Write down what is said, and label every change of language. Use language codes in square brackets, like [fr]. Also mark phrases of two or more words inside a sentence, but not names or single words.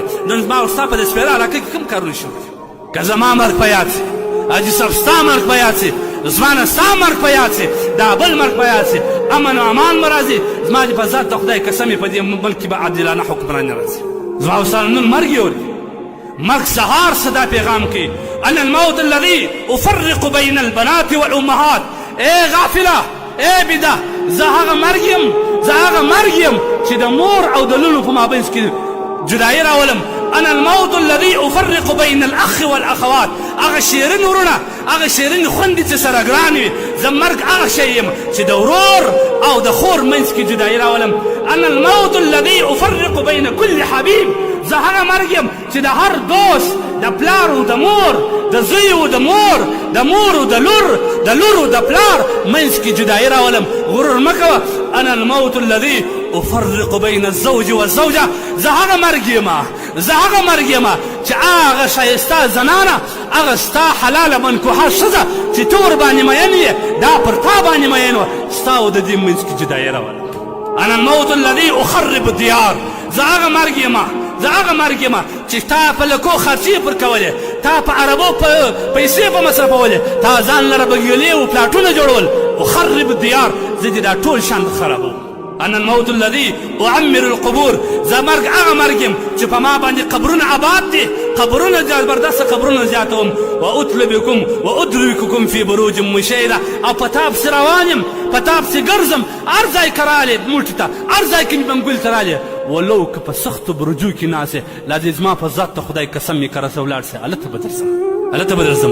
[ps] نن زما او ستا په د سپېره علاقه کې کوم کارونه شوي دي؟ که زما مرګ په یاد سي حاجي صاحب ستا مرګ په یاد سي زما نه ستا مرګ په یاد سي دا بل مرګ په یاد سي امن و امان به راځي. زما د په ذات د خدای قسم په دې ملک کې به عادلانه حکمراني راځي. زما او ستا نن مرګ یوري مرګ سهار صدا پیغام کوي [ar] ان الموت الذي افرق بين البنات والامهات. [ps] ای غافله ای بده زه هغه مرګ یم چې د مور او د لولو په مابینځ کې جدایي راولم. [ar] انا الموت الذي افرق بين الاخ والاخوات. [ps] هغه شیرین ورونه هغه شیرین خوندې چې سره ګران وي زه مرګ هغه شی یم چې د ورور او د خور منځ کې جدایي راولم. [ar] انا الموت الذي افرق بين كل حبيب. [ps] زه هغه مرګ یم چې د هر دوست د پلار او د مور د زوی او د مور د مور او د لور او د پلار منځ کې جدایي راولم. غرور مه کوه. [ar] انا الموت الذي افرق بين الزوج والزوجه. [ps] زه هغه مرګ یم چې هغه ښایسته زنانه هغه ستا حلاله منکوحه ښځه چې ته ورباندې مین یې دا پر تا باندې مین وه ستا او د دې منځ کې جدایي راولم. [ar] انا الموت الذي اخرب الديار. [ps] زه هغه مرګ یم چې تا په لکو خرچې پر کولې، تا په عربو پیسې په مصرفولې، تا ځان لره بګیولې و پلاټونه جوړول. [ar] اخرب الديار، [ps] زه دې دا ټول شان خرابوم. [ar] انا الموت الذي اعمر القبور، [ps] زه مرګ هغه مرګ یم چې په ما باندې قبرونه آباد دي، قبرونه زبردسته قبرونه زیاتوم. [ar] واطلبکم وادرککم فی بروج مشیده، [ps] او په تا پسې روان یم، په تا پسې ګرځم، هر ځای که رالې موټي ته، هر ځای کې مې بنګل ته رالې، ولو که په سختو برجو کې ناستې، لا دې زما په ذات ته خدای قسم یې که راسه ولاړ سې، هلته به درځم.